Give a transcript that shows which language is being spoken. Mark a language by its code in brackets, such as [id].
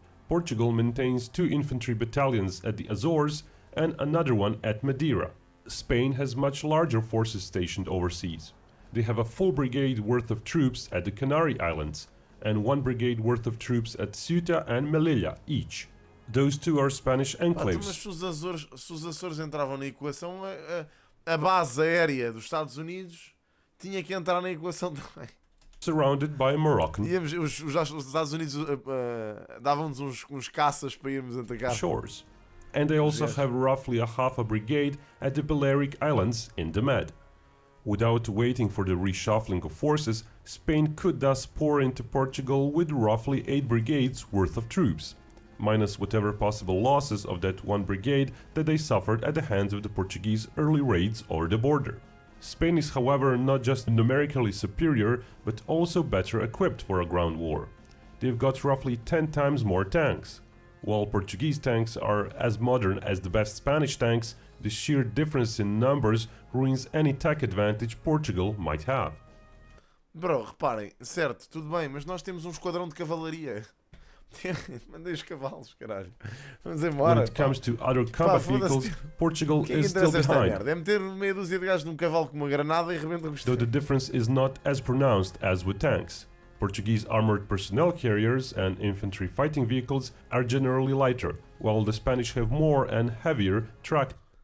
[en] Portugal maintains 2 infantry battalions at the Azores and another one at Madeira. Spain has much larger forces stationed overseas. They have a full brigade worth of troops at the Canary Islands, and 1 brigade worth of troops at Ceuta and Melilla each. Those 2 are Spanish enclaves. [pt] Mas se os Açores entravam na equação, a base aérea dos Estados Unidos tinha que entrar na equação também. [en] Surrounded by Moroccan [pt] os Estados Unidos davam-nos uns caças para irmos atacar. [en] Shores. And they also have roughly a half a brigade at the Balearic Islands in the Med. Without waiting for the reshuffling of forces, Spain could thus pour into Portugal with roughly 8 brigades worth of troops, minus whatever possible losses of that 1 brigade that they suffered at the hands of the Portuguese early raids over the border. Spain is, however, not just numerically superior, but also better equipped for a ground war. They've got roughly 10 times more tanks. While Portuguese tanks are as modern as the best Spanish tanks, the sheer difference in numbers ruins any tech advantage Portugal might have. [pt] Bro, reparem, certo, tudo bem, mas nós temos esquadrão de cavalaria. Mandei os cavalos, caralho. Vamos embora. [en] When it comes to other combat vehicles, Portugal is still behind. [pt] É meter meia dúzia de gajos num cavalo com uma granada e rebenta com os [en] Though the difference is not as pronounced as with tanks. Portuguese armored personnel carriers and infantry fighting vehicles are generally lighter, while the Spanish have more and heavier tracked.